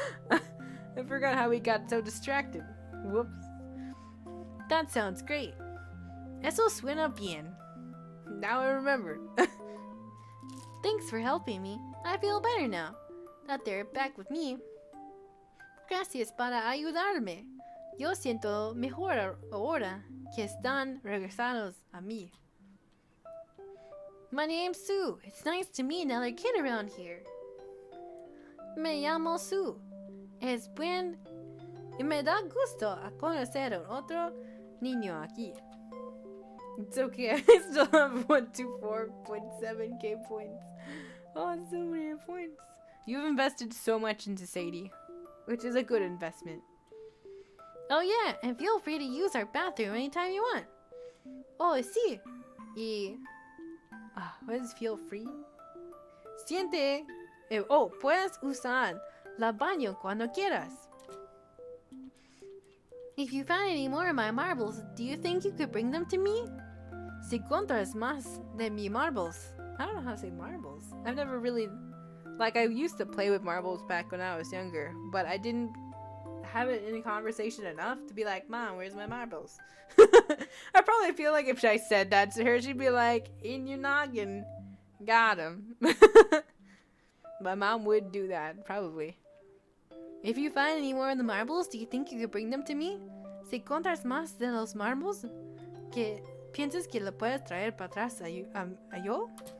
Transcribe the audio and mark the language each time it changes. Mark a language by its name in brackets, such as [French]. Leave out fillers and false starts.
[English] I forgot how we got so distracted. Whoops. That sounds great. [Spanish] Eso suena bien. [English] Now I remembered. Thanks for helping me. I feel better now that they're back with me. [Spanish] Gracias para ayudarme. Yo siento mejor ahora que están regresados a mí. [English] My name's Sue. It's nice to meet another kid around here. [Spanish] Me llamo Sue. Es buen y me da gusto a conocer a otro niño aquí. [English] It's okay, I still have 124.7k points. Oh, so many points. You've invested so much into Sadie, which is a good investment. Oh yeah, and feel free to use our bathroom anytime you want. [Spanish] Oh, sí. Y... [English] what is feel free? [Spanish] Siente... puedes usar la baño cuando quieras. [English] If you found any more of my marbles, do you think you could bring them to me? [Spanish] Si encuentras más de mi marbles. [English] I don't know how to say marbles. I've never really... Like, I used to play with marbles back when I was younger, but I didn't have it in conversation enough to be like, Mom, where's my marbles? I probably feel like if I said that to her, she'd be like, in your noggin. Got him. My mom would do that, probably. If you find any more of the marbles, do you think you could bring them to me? [Spanish] Si encuentras más de los marbles, que piensas que lo puedes traer para atrás a yo?